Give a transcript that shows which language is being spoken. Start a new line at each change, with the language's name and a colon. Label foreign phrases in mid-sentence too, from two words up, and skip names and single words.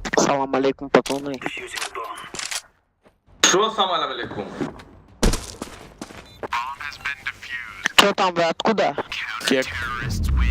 Arabic: السلام عليكم,
Russian: пацаны. Что
Arabic: السلام عليكم?
Russian: Что там вы, откуда? Кек.